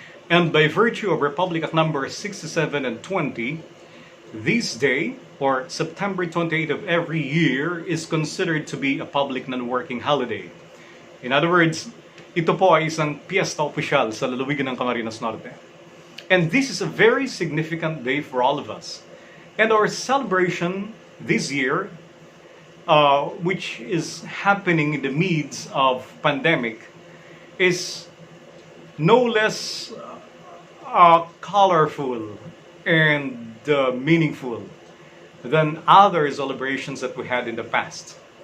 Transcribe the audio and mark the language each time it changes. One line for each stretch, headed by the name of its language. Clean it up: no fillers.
English: And by virtue of Republic Act number 67 and 20, this day, or September 28 of every year, is considered to be a public non-working holiday. In other words,
Filipino: ito po ay isang piyesta opisyal sa lalawigan ng Camarines Norte.
English: And this is a very significant day for all of us. And our celebration this year, which is happening in the midst of pandemic, is no less colorful and meaningful than other celebrations that we had in the past.